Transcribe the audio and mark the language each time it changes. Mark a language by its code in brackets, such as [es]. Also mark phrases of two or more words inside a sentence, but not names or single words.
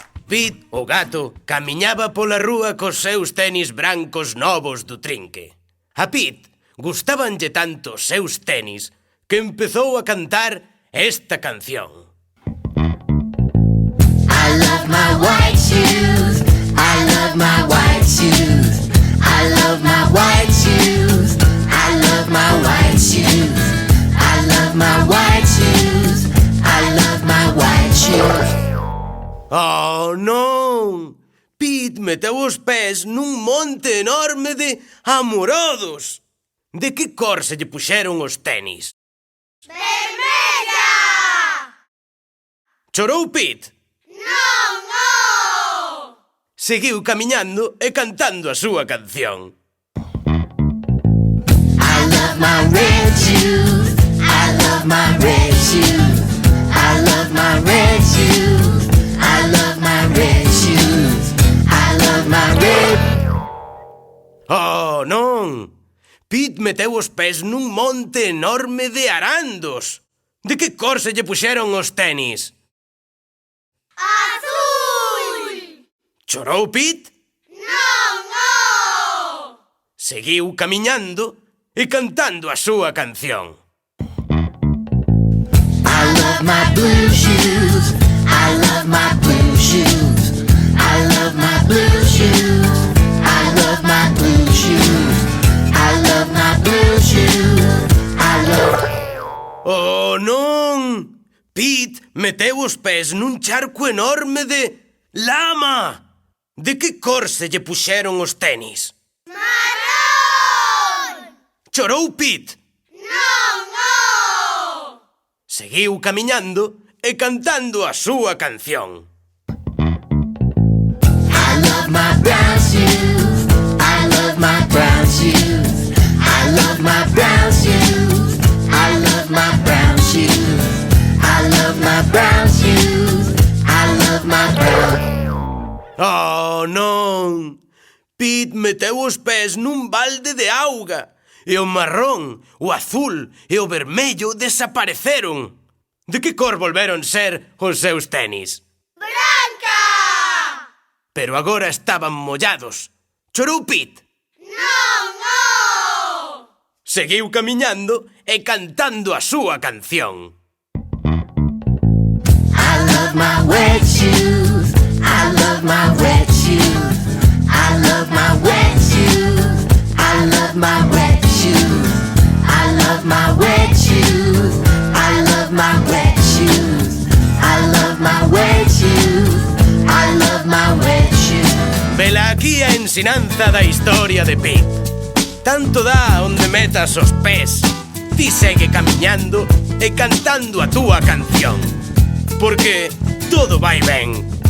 [gl] Pete, o gato, camiñaba pola rúa cos seus tenis brancos novos do trinque. A Pete gustábanlle tanto os seus tenis que empezou a cantar esta canción. [en] I love my white shoes. I love my white shoes. I love my white shoes. I love my white shoes. I love my white shoes. I love my white shoes. [gl] Oh, non! Pete meteu os pés nun monte enorme de amorodos. De que cor se lle puxeron os tenis? Vermella! Chorou Pete? Non, non! Seguiu camiñando e cantando a súa canción. [en] I love my red shoes. I love my red shoes. I love my red shoes. I love my red shoes. I love my red. [gl] Oh, non! Pete meteu os pés nun monte enorme de arandos. De que cor se lle puxeron os tenis? Azul! Chorou Pete? Non, non! Seguiu camiñando e cantando a súa canción. [en] I love my blue shoes. I love my blue shoes. I love my blue shoes. I love my blue shoes. I love my blue shoes. I love. [gl] Oh, non! Pete meteu os pés nun charco enorme de lama. De que cor se lle puxeron os tenis? Marrón! Chorou Pete? Non, non! Seguiu camiñando e cantando a súa canción. [en] I love my brown shoes. I love my brown shoes. I love my brown shoes. I love my brown shoes. I love my brown shoes. I love my brown. [gl] Oh, non! Pete meteu os pés nun balde de auga e o marrón, o azul e o vermello desapareceron. De que cor volveron ser os seus tenis? Branca! Pero agora estaban mollados. Chorou Pete? Non, non! Seguiu camiñando e cantando a súa canción. [en] I love my wet shoes. I love my wet shoes. I love my wet shoes. I love my wet shoes. I love my wet shoes. I love my wet shoes. I love my wet shoes. I love my wet shoes. [gl] Vela aquí a ensinanza da historia de Pete. Tanto dá onde metas os pés. Ti segue camiñando e cantando a túa canción. Porque todo vai ben